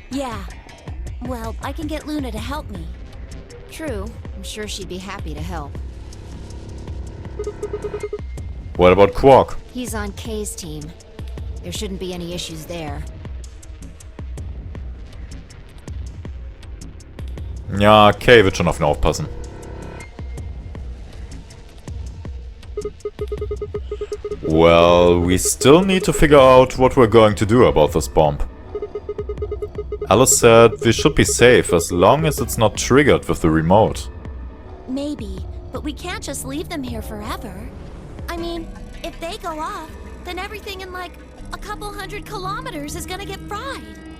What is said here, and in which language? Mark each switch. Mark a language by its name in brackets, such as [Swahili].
[English] Yeah. Well, I can get Luna to help me. True. I'm sure she'd be happy to help. What about Quark? He's on Kay's team. There shouldn't be any issues there. [German] Ja, Kay wird schon auf ihn aufpassen. [English] Well, we still need to figure out what we're going to do about this bomb. Alice said we should be safe as long as it's not triggered with the remote. Maybe, but we can't just leave them here forever. I mean, if they go off, then everything in like a couple 100 kilometers is gonna get fried.